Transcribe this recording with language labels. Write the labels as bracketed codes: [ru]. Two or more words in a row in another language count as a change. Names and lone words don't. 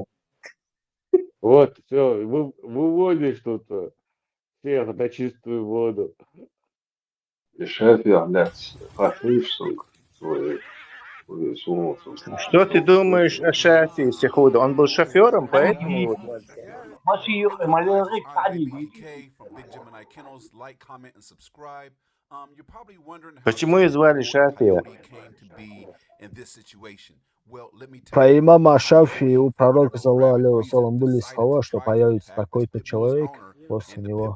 [ru] Вот, все, выводишь тут всех на чистую воду. И Шафи является фашистом. Что ты думаешь о Шафи, Сихуда? Он был шофером, поэтому... [ar] ماشي مالك حبيبي. [ru] Почему ее звали Шафия? Про имама Шафии у пророка, [ar] صلى الله عليه وسلم, [ru] были слова, что появится такой-то человек после него.